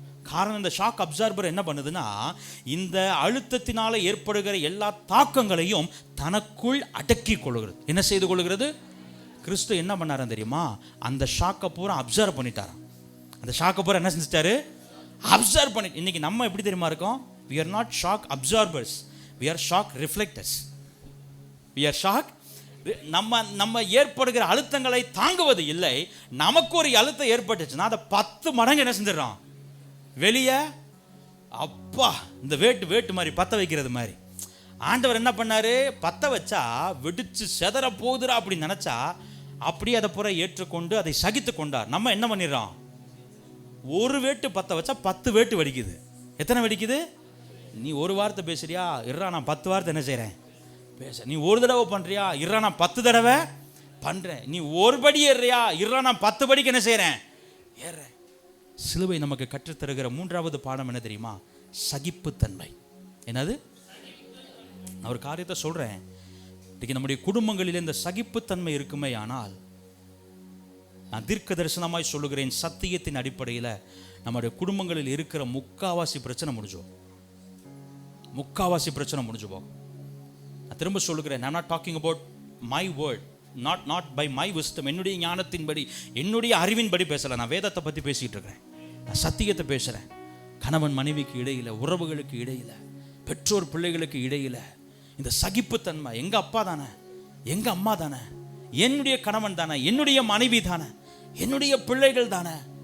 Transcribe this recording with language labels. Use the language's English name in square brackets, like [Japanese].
[Tamil] காரணம், இந்த shock absorber என்ன பண்ணுதுன்னா, இந்த அழுத்தத்தினால ஏற்படுகிற எல்லா தாக்கங்களையும் தனக்குள் அடக்கி கொள்ளுகிறது. என்ன செய்து கொள்ளுகிறது? கிறிஸ்து என்ன பண்ணாராம் தெரியுமா? அந்த ஷாக்கை பூரா அப்சர்வ் பண்ணிட்டாராம். அந்த ஷாக்கை பூரா என்ன செஞ்சிட்டாரு? அப்சர்வ் பண்ணி. இன்னைக்கு நம்ம எப்படி தெரியுமா இருக்கோம்? [English] we are not shock absorbers, we are shock reflectors. we are shock. [Tamil] நம்ம ஏற்படுகிற அழுத்தங்களை தாங்குவது இல்லை. நமக்கு ஒரு அழுத்தம் ஏற்பட்டுச்சுன்னா அதை 10 மடங்கு என்ன செஞ்சிடறோம்? வெளியே அப்பா இந்த வேட்டு மாதிரி பற்ற வைக்கிறது மாதிரி. ஆண்டவர் என்ன பண்ணாரு? பற்ற வச்சா வெடிச்சு செதற போகுதுரா அப்படின்னு நினைச்சா அப்படியே அதை பூரா ஏற்றுக்கொண்டு அதை சகித்து கொண்டார். நம்ம என்ன பண்ணிடுறோம்? ஒரு வேட்டு பற்ற வச்சா 10 வேட்டு வெடிக்குது. எத்தனை வெடிக்குது? நீ ஒரு வார்த்தை பேசுறியா, இருறா நான் 10 வார்த்தை என்ன செய்கிறேன் பேச. நீ ஒரு தடவை பண்ணுறியா, இருறா நான் 10 தடவை பண்ணுறேன். நீ ஒரு படி ஏறுறியா, இருறா நான் 10 படிக்கு என்ன செய்கிறேன் ஏறுறேன். சிலுவை நமக்கு கற்றுத்தருகிற மூன்றாவது பாடம் என்ன தெரியுமா? சகிப்புத்தன்மை. என்னது? நான் ஒரு காரியத்தை சொல்கிறேன். இன்றைக்கி நம்முடைய குடும்பங்களில் இந்த சகிப்புத்தன்மை இருக்குமே, ஆனால் நான் தீர்க்க தரிசனமாய் சொல்லுகிறேன், சத்தியத்தின் அடிப்படையில் நம்முடைய குடும்பங்களில் இருக்கிற முக்காவாசி பிரச்சனை முடிஞ்சோம். முக்காவாசி பிரச்சனை முடிஞ்சு போகும். நான் திரும்ப சொல்லுகிறேன், [English] I'm not talking about my word, not by my wisdom. [Tamil] என்னுடைய ஞானத்தின்படி, என்னுடைய அறிவின்படி பேசலை. நான் வேதத்தை பற்றி பேசிகிட்டு இருக்கிறேன். நான் சத்தியத்தை பேசுகிறேன். கணவன் மனைவிக்கு இடையில், உறவுகளுக்கு இடையில், பெற்றோர் பிள்ளைகளுக்கு இடையில் இந்த சகிப்புத்தன்மை. எங்கள் அப்பா தானே, எங்கள் அம்மா தானே, என்னுடைய கணவன் தானே, என்னுடைய மனைவி தானே, என்னுடைய பிள்ளைகள் தானே.